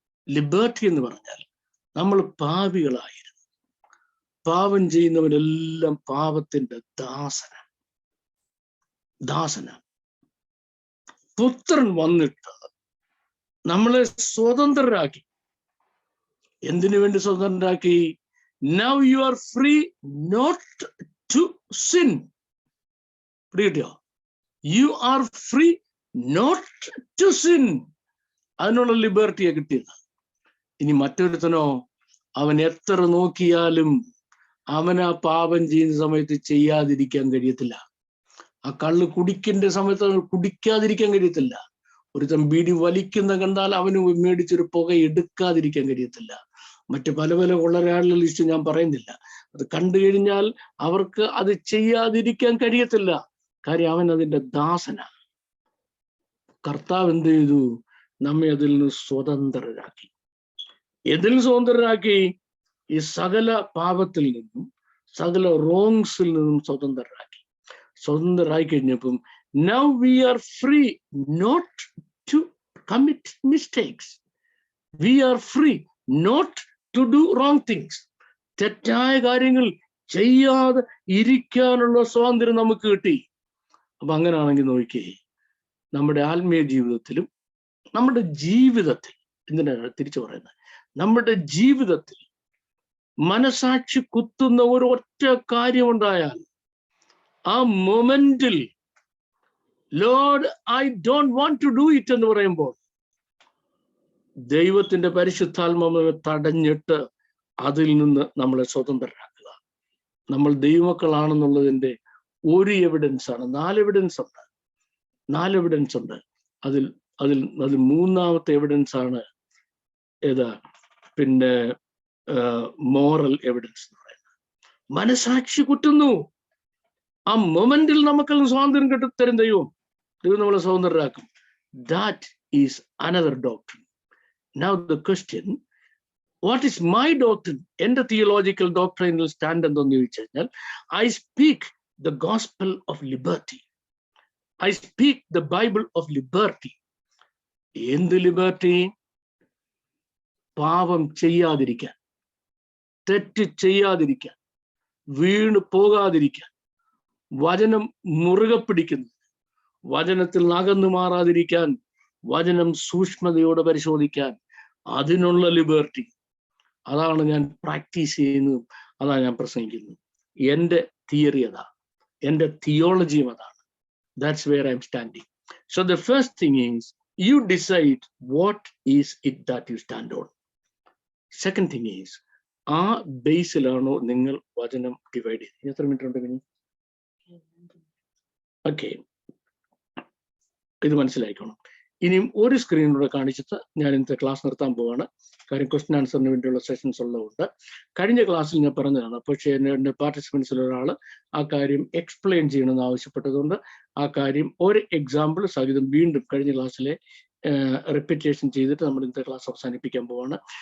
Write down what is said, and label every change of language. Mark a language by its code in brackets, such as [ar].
[ml] Liberty എന്ന് പറഞ്ഞാൽ നമ്മൾ പാപികളായിരുന്നു. പാപം ചെയ്യുന്നവരെല്ലാം പാപത്തിന്റെ ദാസനാണ്. പുത്രൻ വന്നിട്ട് നമ്മളെ സ്വതന്ത്രരാക്കി. എന്തിനു വേണ്ടി സ്വതന്ത്രരാക്കി? [en] Now you are free not to sin. [ml] കിട്ടിയോ? [en] You are free not to sin. [ml] അതിനുള്ള ലിബർട്ടിയെ കിട്ടിയത്. ഇനി മറ്റൊരുത്തനോ അവൻ എത്ര നോക്കിയാലും അവൻ ആ പാപം ചെയ്യുന്ന സമയത്ത് ചെയ്യാതിരിക്കാൻ കഴിയത്തില്ല. ആ കള്ള് കുടിക്കേണ്ട സമയത്ത് കുടിക്കാതിരിക്കാൻ കഴിയത്തില്ല. ഒരുത്തൻ ബീഡി വലിക്കുന്ന കണ്ടാൽ അവന് മേടിച്ചൊരു പുക എടുക്കാതിരിക്കാൻ കഴിയത്തില്ല. മറ്റു പല പല കൊള്ളരാളുടെ ലിസ്റ്റ് ഞാൻ പറയുന്നില്ല. അത് കണ്ടു കഴിഞ്ഞാൽ അവർക്ക് അത് ചെയ്യാതിരിക്കാൻ കഴിയത്തില്ല. കാര്യം അവൻ അതിന്റെ ദാസനാണ്. കർത്താവ് എന്ത് ചെയ്തു? നമ്മെ അതിൽ നിന്ന് സ്വതന്ത്രരാക്കി. ഇതിൽ സ്വതന്ത്രരാക്കി? ഈ സകല പാപത്തിൽ നിന്നും സകല റോങ്സിൽ നിന്നും സ്വതന്ത്രരായി കഴിഞ്ഞപ്പം [en] now we are free not to commit mistakes. We are free not to do wrong things. [ml] തെറ്റായ കാര്യങ്ങൾ ചെയ്യാതെ ഇരിക്കാനുള്ള സ്വാതന്ത്ര്യം നമുക്ക് കിട്ടി. അപ്പൊ അങ്ങനെയാണെങ്കിൽ നോക്കിയേ, നമ്മുടെ ആത്മീയ ജീവിതത്തിലും നമ്മുടെ ജീവിതത്തിൽ, എന്തിനാണ് തിരിച്ചു പറയുന്നത്, നമ്മുടെ ജീവിതത്തിൽ മനസാക്ഷി കുത്തുന്ന ഒരു ഒറ്റ കാര്യമുണ്ടായാൽ ആ മൊമെന്റിൽ [en] Lord I don't want to do it [ml] എന്ന് പറയുമ്പോൾ ദൈവത്തിന്റെ പരിശുദ്ധാത്മാവിനെ തടഞ്ഞിട്ട് അതിൽ നിന്ന് നമ്മളെ സ്വതന്ത്രരാക്കുക. നമ്മൾ ദൈവമക്കളാണെന്നുള്ളതിന്റെ ഒരു എവിഡൻസ് ആണ്. 4 എവിഡൻസ് ഉണ്ട്. അതിൽ മൂന്നാമത്തെ എവിഡൻസ് ആണ് ഏതാ? പിന്നെ മോറൽ എവിഡൻസ് എന്ന് പറയുന്നത്. മനസാക്ഷി കുറ്റുന്നു. ആ മൊമെന്റിൽ നമുക്കെല്ലാം സ്വാതന്ത്ര്യം തരും ദൈവം നമ്മളെ സ്വതന്ത്രരാക്കും. [en] That is another doctrine. Now the question, what is my doctrine? [ml] എന്റെ തിയോളജിക്കൽ ഡോക്ട്രിനൽ സ്റ്റാൻഡ് എന്തെന്ന് ചോദിച്ചു കഴിഞ്ഞാൽ, [en] I speak the gospel of liberty. I speak the Bible of liberty. [ml] എന്ത് ലിബർട്ടി? പാപം ചെയ്യാതിരിക്കാൻ, തെറ്റ് ചെയ്യാതിരിക്കാൻ, വീണ് പോകാതിരിക്കാൻ, വചനം മുറുകെ പിടിക്കുന്നത്, വചനത്തിൽ അകന്നു മാറാതിരിക്കാൻ, വചനം സൂക്ഷ്മതയോടെ പരിശോധിക്കാൻ, അതിനുള്ള ലിബർട്ടി. അതാണ് ഞാൻ പ്രാക്ടീസ് ചെയ്യുന്നതും അതാണ് ഞാൻ പ്രസംഗിക്കുന്നത്. എൻ്റെ തിയറി അതാ, എൻ്റെ തിയോളജിയും അതാണ്. [en] That's where I'm standing. So the first thing is you decide what is it that you stand on. Second thing is, [ml] ആ ബേസിലാണോ നിങ്ങൾ വചനം ഡിവൈഡ് ചെയ്ത്? എത്ര മിനിറ്റ് ഉണ്ട് ഇനി? ഓക്കെ, ഇത് മനസ്സിലായിക്കോണം. ഇനിയും ഒരു സ്ക്രീനിലൂടെ കാണിച്ചിട്ട് ഞാൻ ഇന്നത്തെ ക്ലാസ് നിർത്താൻ പോവാണ്. കാര്യം ക്വസ്റ്റ്യൻ ആൻസറിന് വേണ്ടിയുള്ള സെഷൻസ് ഉള്ളതുകൊണ്ട്. കഴിഞ്ഞ ക്ലാസ്സിൽ ഞാൻ പറഞ്ഞതാണ്, പക്ഷേ എൻ്റെ പാർട്ടിസിപ്പൻസിൽ ഒരാൾ ആ കാര്യം എക്സ്പ്ലെയിൻ ചെയ്യണമെന്ന് ആവശ്യപ്പെട്ടതുകൊണ്ട് ആ കാര്യം ഒരു എക്സാമ്പിൾ സഹിതം വീണ്ടും കഴിഞ്ഞ ക്ലാസ്സിലെ റെപ്പിറ്റേഷൻ ചെയ്തിട്ട് നമ്മൾ ഇന്നത്തെ ക്ലാസ് അവസാനിപ്പിക്കാൻ പോവാണ്.